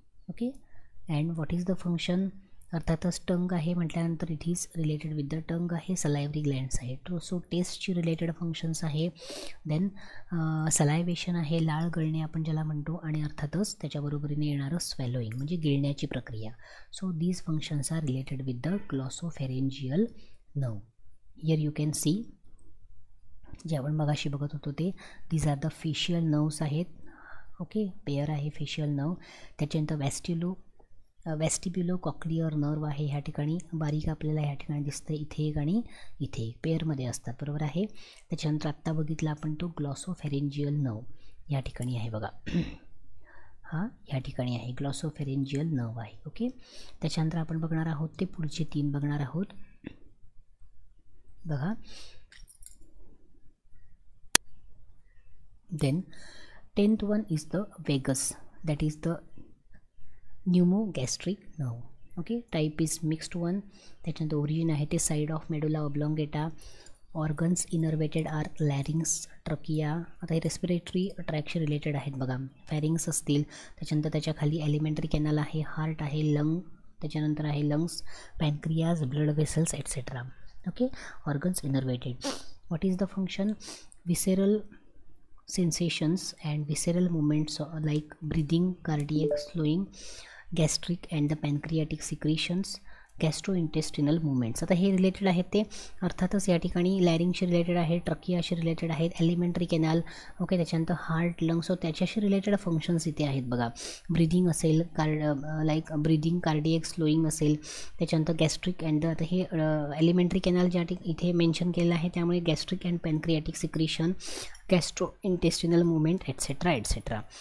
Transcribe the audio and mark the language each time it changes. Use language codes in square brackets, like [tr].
[en] Okay, and what is the function? अर्थातच tongue आहे म्हटल्यानंतर it is related with the tongue आहे, salivary glands आहे. [mr] सो टेस्टची रिलेटेड फंक्शन्स आहे. देन सलायवेशन आहे, लाळ गळणे आपण ज्याला म्हणतो, आणि अर्थातच त्याच्याबरोबरीने येणारं स्वेलोईंग म्हणजे गिळण्याची प्रक्रिया. [en] So these functions are related with the glossopharyngeal nerve. Here you can see, [mr] जे आपण मगाशी बघत होतो ते, [en] These are the facial nerves आहेत. [mr] ओके, पेअर आहे फेशियल नर्व. त्याच्यानंतर वेस्टिब्युलो कॉक्लियर नर्व आहे, ह्या ठिकाणी बारीक आपल्याला ह्या ठिकाणी दिसतं, इथे एक आणि इथे एक, पेअरमध्ये असतात, बरोबर आहे. त्याच्यानंतर आत्ता बघितला आपण तो ग्लॉसोफॅरेंजियल नर्व ह्या ठिकाणी आहे बघा. हा ह्या ठिकाणी आहे, ग्लॉसोफॅरेंजियल नर्व आहे. ओके, त्याच्यानंतर आपण बघणार आहोत ते पुढचे 3 बघणार आहोत बघा. [en] Then 10th one is the vagus, that is the pneumogastric nerve. Okay, type is mixed one. [mr] त्याच्यानंतर ओरिजिन आहे ते side of medulla ऑब्लॉंगेटा. Organs innervated R लॅरिंग्स, trachea. आता हे रेस्पिरेटरी ट्रॅकशी रिलेटेड आहेत बघा. फॅरिंग्स असतील, त्याच्यानंतर त्याच्या खाली एलिमेंटरी कॅनल आहे, हार्ट आहे, लंग, त्याच्यानंतर आहे lungs, pancreas, blood vessels etcetera. [en] Okay, organs innervated. What is the function? Visceral sensations and visceral movements like breathing, cardiac slowing, gastric and the pancreatic secretions, gastrointestinal movements. [mr] आता हे related आहेत ते अर्थातच या ठिकाणी लॅरिंगशी रिलेटेड आहे, ट्रकियाशी रिलेटेड आहेत, एलिमेंटरी कॅनल. ओके, त्याच्यानंतर हार्ट, लंग्स, सो त्याच्याशी रिलेटेड फंक्शन्स इथे आहेत बघा. ब्रिदिंग असेल, लाईक ब्रिदिंग, कार्डियक स्लोईंग असेल, त्याच्यानंतर गॅस्ट्रिक अँड आता हे एलिमेंटरी कॅनल ज्या इथे मेन्शन केलं आहे, त्यामुळे gastric and pancreatic secretion, गॅस्ट्रोइंटेस्टिनल movement etcetera etcetera.